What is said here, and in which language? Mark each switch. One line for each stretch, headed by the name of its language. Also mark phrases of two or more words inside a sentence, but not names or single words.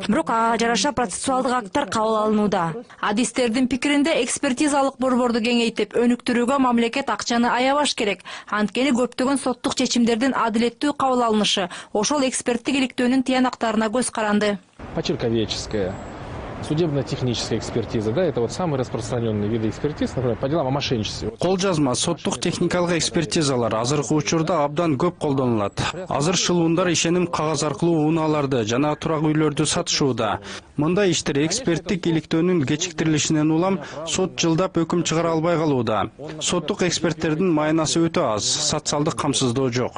Kyrgyz: Бирок ага жараша процессуалдык акттар кабыл алынууда. Адистердин пикиринде экспертизалык борборду кеңейтип, өнүктүрүүгө мамлекет акчаны аябаш керек. Анткени көптөгөн соттук чечимдердин адилеттүү кабыл алынышы ошол эксперттик иликтөөнүн тыянактарына көз каранды.
Russian: Почерковеческая, судебно-техническая экспертиза, да, это вот самые распространенные виды экспертиз, например, по делам о мошенничестве.
Kyrgyz: Кол жазма соттук техникалык экспертизалар азыркы учурда абдан көп колдонулат. Азыр шылуундар ишеним кагаз аркылуу унааларды жана турак үйлөрдү сатышууда. Мындай иштер эксперттик иликтөөнүн кечиктирилишинен улам сот жылдап өкүм чыгара албай калууда. Соттук эксперттердин майнасы өтө аз, социалдык камсыздоо жок.